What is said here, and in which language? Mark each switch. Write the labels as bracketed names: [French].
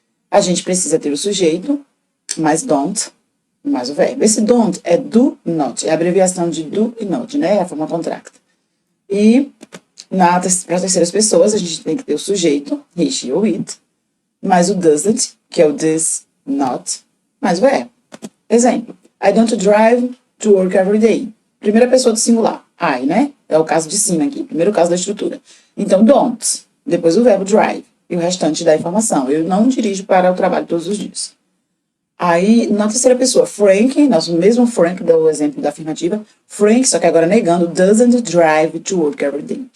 [Portuguese] A gente precisa ter o sujeito, mais don't, mais o verbo. Esse don't é do not, é a abreviação de do e not, né? É a forma contracta. E para as terceiras pessoas, a gente tem que ter o sujeito, he, she ou it, mais o doesn't, que é o does not, mais o verbo. Exemplo. [English] I don't drive to work every day. [Portuguese] Primeira pessoa do singular, I, né? É o caso de cima aqui, primeiro caso da estrutura. Então, don't, depois o verbo drive, e o restante da informação. Eu não dirijo para o trabalho todos os dias. Aí, na terceira pessoa, Frank, nosso mesmo Frank deu exemplo da afirmativa, Frank, só que agora negando, [English] doesn't drive to work every day.